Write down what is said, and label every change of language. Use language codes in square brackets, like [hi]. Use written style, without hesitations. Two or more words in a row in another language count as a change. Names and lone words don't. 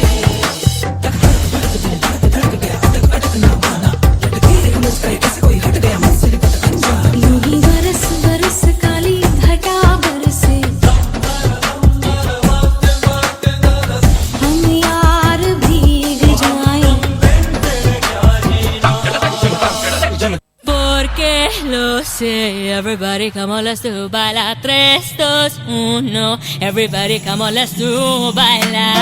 [hi] यूं बरस बरस काली घटा बरसे हम यार भीग जाएं [es] porque lo sé. [en] Everybody come on, let's do baila 3, 2, 1. Everybody come on, let's do baila.